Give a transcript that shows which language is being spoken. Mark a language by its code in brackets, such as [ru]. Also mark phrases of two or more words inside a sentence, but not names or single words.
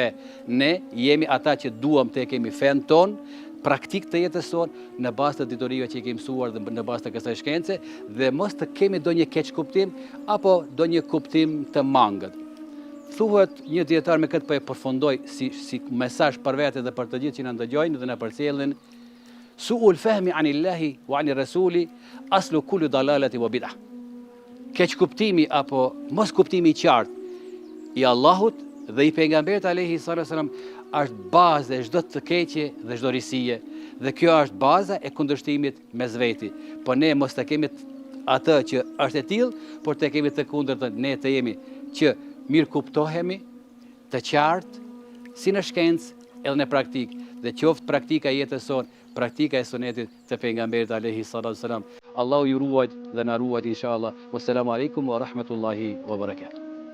[sq] Ne jemi ata që duam të kemi fen ton, praktik të jetës tonë në bazë të diturive që i kemi mësuar dhe në bazë të kësaj shkence, dhe mos të kemi ndonjë keq kuptim apo ndonjë kuptim të mangët. Thuhet një dietar, me këtë po e përfundoj si mesazh për vete dhe për të gjithë që na ndëgjojnë dhe na përcjellin: [ar] سوء الفهم عن الله وعن الرسول أصل كل ضلالة وبدعة. [sq] Keq kuptimi apo mos kuptimi i qartë i Allahut dhe i pejgamberit [ar] عليه الصلاة والسلام [sq] është baza e çdo të keqe dhe çdo risie, dhe kjo është baza e kundërshtimit mes veti. Po ne mos të kemi atë që është e tillë, por të kemi të kundërtën, ne të jemi që mirë kuptohemi, të qartë, si në shkencë edhe në praktik, dhe qoftë praktika e jetës sonë, praktika e sunetit të pejgamberit [ar] عليه الصلاة والسلام. [sq] Allahu ju ruaj dhe na ruaj inshallah. [ar] والسلام عليكم ورحمة الله وبركاته.